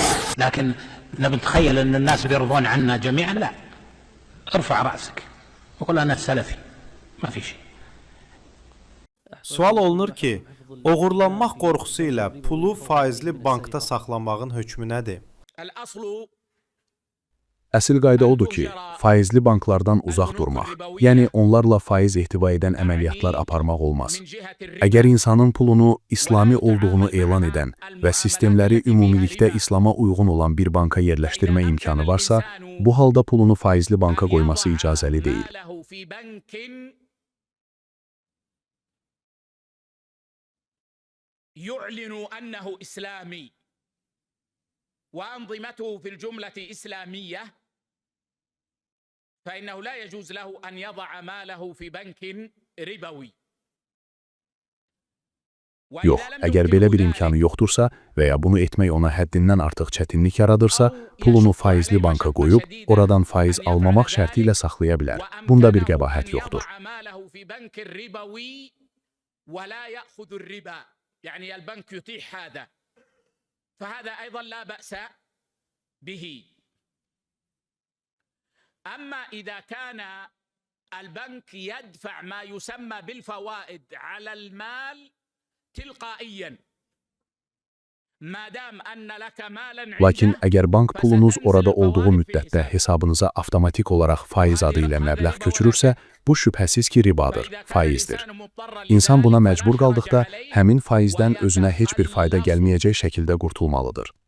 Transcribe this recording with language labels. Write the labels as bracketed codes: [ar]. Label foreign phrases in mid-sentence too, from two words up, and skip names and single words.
[ar] لكن نتخيل أن الناس بيرضون عنا جميعا لا. ارفع رأسك وقل أنا سلفي ما في شيء. [az] Sual olunur ki, oğurlanmaq qorxusu ilə pulu faizli bankda saxlamağın hökmü nədir? Əsl qayda odur ki, faizli banklardan uzaq durmaq, yəni onlarla faiz ehtiva edən əməliyyatlar aparmaq olmaz. Əgər insanın pulunu İslami olduğunu elan edən və sistemləri ümumilikdə İslama uyğun olan bir banka yerləşdirmə imkanı varsa, bu halda pulunu faizli banka qoyması icazəli deyil. [ar] يعلن أنه إسلامي وأنظمته في الجملة إسلامية فإنه لا يجوز له أن يضع ماله في بنك ربوي. [az] Yox, əgər belə bir imkanı yoxdursa və ya bunu etmək ona həddindən artıq çətinlik yaradırsa, pulunu faizli banka qoyub, oradan faiz almamaq şərti ilə saxlaya bilər. Bunda bir qəbahət yoxdur. [ar] يعني البنك يتيح هذا فهذا أيضا لا بأس به. أما إذا كان البنك يدفع ما يسمى بالفوائد على المال تلقائيا [az] Lakin əgər bank pulunuz orada olduğu müddətdə hesabınıza avtomatik olaraq faiz adı ilə məbləğ köçürürsə, bu şübhəsiz ki, ribadır, faizdir. İnsan buna məcbur qaldıqda, həmin faizdən özünə heç bir fayda gəlməyəcək şəkildə qurtulmalıdır.